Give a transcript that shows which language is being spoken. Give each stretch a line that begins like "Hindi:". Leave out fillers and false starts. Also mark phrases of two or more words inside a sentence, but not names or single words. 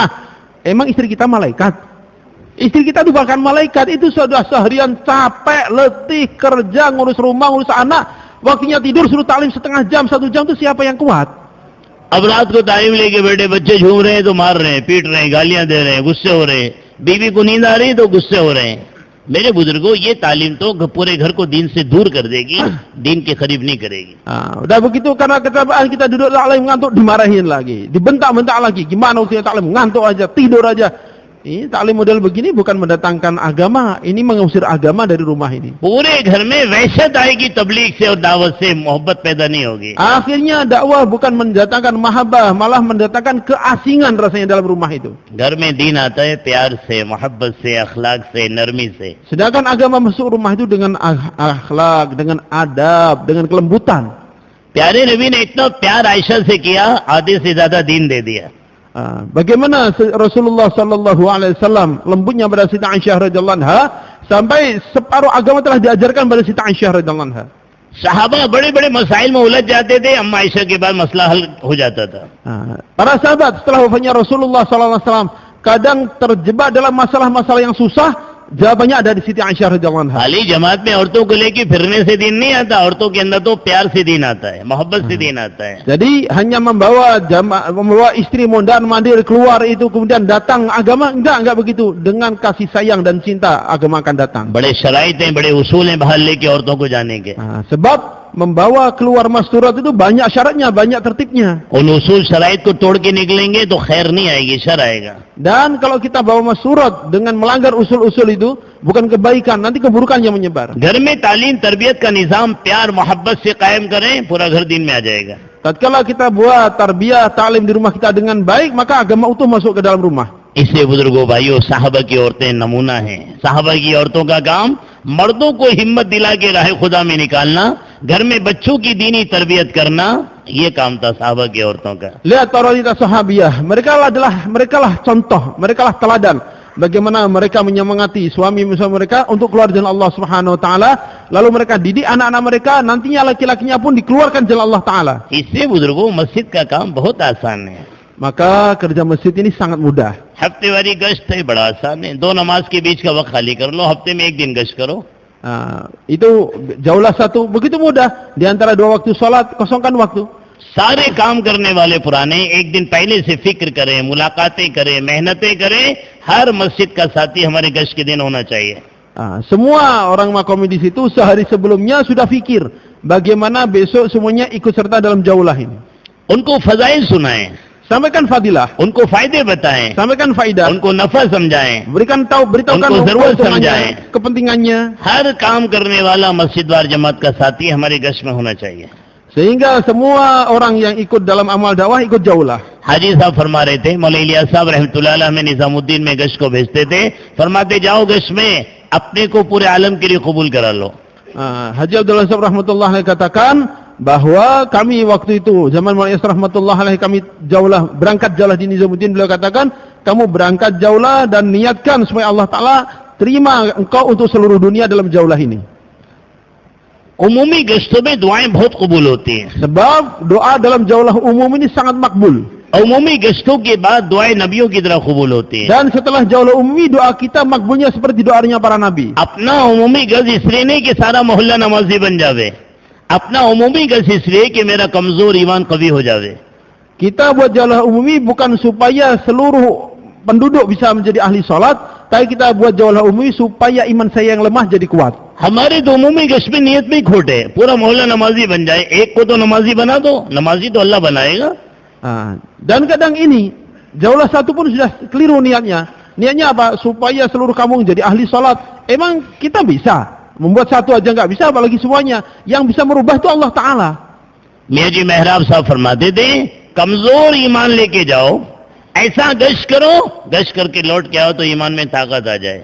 Indonesian: Emang istri kita malaikat? Istri kita bukan malaikat, itu sudah seharian capek, letih, kerja, ngurus rumah, ngurus anak, waktunya tidur suruh taklim setengah jam, 1 jam, itu siapa yang kuat?
Hindi: अब रात को तालीम लेके बैठे, बच्चे झूम रहे हैं तो मार रहे हैं, पीट रहे हैं, गालियां दे रहे हैं, गुस्से हो रहे हैं, बीवी को नींद आ रही है तो गुस्से हो रहे हैं। मेरे बुजुर्गों, ये तालीम तो पूरे घर को दीन से दूर कर देगी, दीन के करीब नहीं करेगी।
Indonesian: Udah begitu karena ketabaan kita duduk taklim ngantuk, dimarahin lagi, dibentak-bentak lagi. Gimana usia taklim, ngantuk aja, tidur aja. Ini taklim model begini bukan mendatangkan agama, ini mengusir agama dari rumah ini.
Hindi: पूरे घर में वहशत आएगी, तबलीग से और दावत से मोहब्बत पैदा नहीं होगी।
Indonesian: Akhirnya dakwah bukan mendatangkan mahabbah, malah mendatangkan keasingan rasanya dalam rumah itu.
Hindi: घर में दीन आता है प्यार से, मोहब्बत से, अखलाक से, नरमी से।
Indonesian: Sedangkan agama masuk rumah itu dengan akhlak, dengan adab, dengan kelembutan.
Hindi: प्यारे नबी ने इतना प्यार आयशा से किया, आधे से ज्यादा दीन दे दिया।
Indonesian: Bagaimana Rasulullah
Arabic: صلى الله عليه وسلم
Indonesian: lembutnya pada Siti Aisyah
Arabic: رضي الله عنها
Indonesian: sampai separuh agama telah diajarkan pada Siti Aisyah
Arabic: رضي الله عنها.
Hindi: साहबा बड़े बड़े मसाइल में उलझ जाते थे, अम्मा आयशा के बाद मसला हल हो जाता था।
Indonesian: Para sahabat setelah wafatnya Rasulullah
Arabic: صلى الله عليه وسلم
Indonesian: kadang terjebak dalam masalah-masalah yang susah, jawabannya ada di Siti Aisyah
Arabic: رضي الله عنها.
Hindi: खाली जमात में औरतों को लेके फिरने से दीन नहीं आता, औरतों के अंदर तो प्यार से दीन आता है, मोहब्बत से दीन आता है।
Indonesian: Jadi hanya membawa istri mondar mandir keluar itu kemudian datang agama, enggak begitu. Dengan kasih sayang dan cinta agama akan datang.
Hindi: बड़े शराइत हैं, बड़े उसूल हैं बाहर लेके औरतों को जाने के।
Indonesian: Sebab membawa keluar masturat itu banyak syaratnya, banyak tertibnya.
Hindi: उन उसूल शराइत को तोड़ के निकलेंगे तो खैर नहीं आएगी, शर आएगा।
Indonesian: Dan kalau kita bawa masturat dengan melanggar usul-usul itu, bukan kebaikan, nanti keburukan yang menyebar.
Hindi: घर में तालीम तरबियत का निजाम प्यार मोहब्बत से कायम करें, पूरा घर दिन में आ जाएगा।
Indonesian: Tatkala kita buat tarbiyah, taklim di rumah kita dengan baik, maka agama utuh masuk ke dalam rumah.
Hindi: इसलिए बुजुर्गों भाइयों, साहबा की औरतें नमूना हैं। साहबा की औरतों का काम मर्दों को हिम्मत दिला के राह खुदा में निकालना, घर में बच्चों की दीनी तरबियत करना, ये काम था साहबा की औरतों का।
Indonesian: Lihat para wanita sahabiyah, mereka lah contoh, mereka lah teladan bagaimana mereka menyemangati suami mereka untuk keluar jalan
Arabic: الله سبحانه وتعالى,
Indonesian: lalu mereka didik anak-anak mereka, nantinya laki-lakinya pun dikeluarkan jalan
Arabic: الله تعالى.
Hindi: इससे बुजुर्गों मस्जिद का काम बहुत आसान है।
Indonesian: Maka kerja masjid ini sangat mudah.
Hindi: हफ्तेवारी गश्त है, बड़ा आसान है। 2 नमाज के बीच का वक्त खाली कर लो, हफ्ते में 1 दिन गश्त करो।
Indonesian: Itu jauhlah satu, begitu mudah. Di antara 2 waktu salat, kosongkan waktu.
Hindi: सारे काम करने वाले पुराने 1 दिन पहले से फिक्र करें, मुलाकातें करें, मेहनतें करें। हर मस्जिद का साथी हमारे गश्त के दिन होना चाहिए।
Indonesian: Semua orang makomi di situ sehari sebelumnya sudah fikir bagaimana besok semuanya ikut serta dalam jaulah ini.
Hindi: उनको फजाइल सुनाएं,
Indonesian: Sampaikan fadilah,
Hindi: उनको फायदे बताएं,
Indonesian: sampaikan faidah,
Hindi: उनको नफा समझाएं,
Indonesian: beritahukan
Hindi: उनको जरूरत
Indonesian: keuntungannya,
Hindi: समझाएं।
Indonesian: kepentingannya,
Hindi: हर काम करने वाला मस्जिदवार जमात का साथी हमारे गश्त में होना चाहिए।
Indonesian: sehingga semua orang yang ikut dalam amal dakwah ikut jaulah.
Hindi: हाजी साहब फरमा रहे थे, मौलाना इलियास साहब
Arabic: رحمة الله عليه
Hindi: में निजामुद्दीन में गश्त को भेजते थे, फरमाते जाओ गश्त में अपने को पूरे आलम के लिए कबूल करा लो।
Indonesian: Haji Abdullah Sahab
Arabic: رحمة الله عليه
Indonesian: katakan, bahwa kami waktu itu zaman Maulana Yasir
Arabic: رحمة الله عليه
Indonesian: kami jauhlah berangkat jauhlah di Nizamuddin, beliau katakan kamu berangkat jauhlah dan niatkan supaya
Arabic: الله تعالى
Indonesian: terima engkau untuk seluruh dunia dalam jauhlah ini.
Hindi: उमूमी गश्तों में दुआएं बहुत कबूल होती हैं
Indonesian: Sebab doa dalam jauhlah umum ini sangat makbul.
Hindi: और उमूमी गश्तों के बाद दुआएं नबियों की तरह कबूल होती हैं
Indonesian: Dan setelah jauhlah umum doa kita makbulnya seperti doanya para nabi.
Hindi: अपना उमूमी गज इसलिए नहीं कि सारा मोहल्ला नमाजी बन जावे अपना उमूमी गज इसलिए कि मेरा कमजोर ईमान कवी हो जावे
Indonesian: Kita buat jauhlah umumi bukan supaya seluruh penduduk bisa menjadi ahli salat, tapi kita buat jauhlah umumi supaya iman saya yang lemah jadi kuat.
Hindi: हमारे तो उमूमी गश्त में नियत में खोट है पूरा मोहल्ला नमाजी बन जाए एक को तो नमाजी बना दो नमाजी तो अल्लाह बनाएगा
Indonesian: Dan kadang ini jauhlah satu pun sudah keliru niatnya. Niatnya apa? Supaya seluruh kampung jadi ahli salat. Emang kita bisa membuat satu aja nggak bisa, apalagi semuanya. Yang bisa merubah itu
Arabic: الله تعالى.
Hindi: मियां जी मेहराब साहब फरमाते थे कमजोर ईमान लेके जाओ ऐसा गश्त करो गश्त करके लौट के आओ तो ईमान में ताकत आ जाए